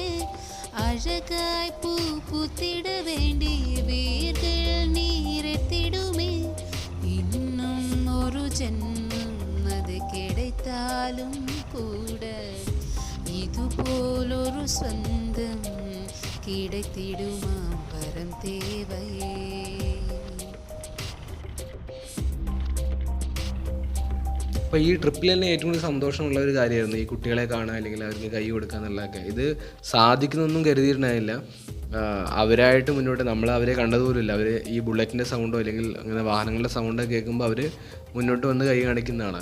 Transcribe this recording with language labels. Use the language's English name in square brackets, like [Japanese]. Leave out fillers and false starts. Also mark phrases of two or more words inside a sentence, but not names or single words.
[Tamil] அழகாய் பூ பூத்திட வேண்டிய வேர்கள் நீரெத்திடுமே. இன்னும் ஒரு ஜென்மம் அது கிடைத்தாலும் கூட இதுபோல் ஒரு சொந்தம் கிடைத்திடுமாம் வரம் தேவையே. [Malayalam] അപ്പോൾ ഈ ട്രിപ്പിൽ തന്നെ ഏറ്റവും കൂടുതൽ സന്തോഷമുള്ള ഒരു കാര്യമായിരുന്നു ഈ കുട്ടികളെ കാണുക, അല്ലെങ്കിൽ അവർക്ക് കൈ കൊടുക്കുക എന്നുള്ളതൊക്കെ. ഇത് സാധിക്കുന്നൊന്നും കരുതിയിട്ടുണ്ടായില്ല. അവരായിട്ട് മുന്നോട്ട് നമ്മൾ അവരെ കണ്ടതുപോലുമില്ല. അവർ ഈ ബുള്ളറ്റിൻ്റെ സൗണ്ടോ അല്ലെങ്കിൽ അങ്ങനെ വാഹനങ്ങളുടെ സൗണ്ടോ കേൾക്കുമ്പോൾ അവർ മുന്നോട്ട് വന്ന് കൈ കാണിക്കുന്നതാണ്.